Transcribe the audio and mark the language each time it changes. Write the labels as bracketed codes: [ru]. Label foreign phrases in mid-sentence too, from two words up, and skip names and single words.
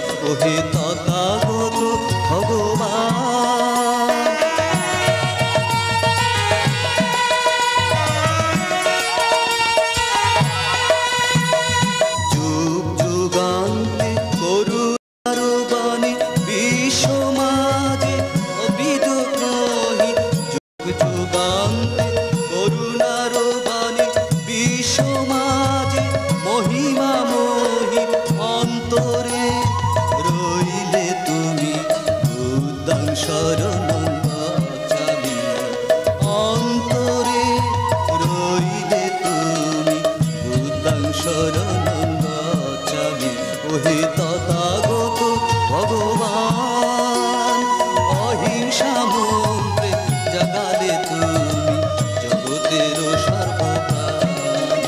[bn] ওহে তথাগত ভগবান যুগ যুগান্তে করুণার বাণী বিশ্ব মাঝে অবিদ্রোহী। যুগ যুগান্তে করুণার বাণী বিশ্ব মাঝে মহিমাময়ী। অন্তরে রইলে তুমি [pi] বুদ্ধং শরণং গচ্ছামি। [bn] অন্তরে রইলে তুমি [pi] বুদ্ধং শরণং গচ্ছামি। [bn] ওহে তথাগত ভগবান অহিংসা মন্ত্রে জাগালে তুমি জগতের সর্বপ্রাণী।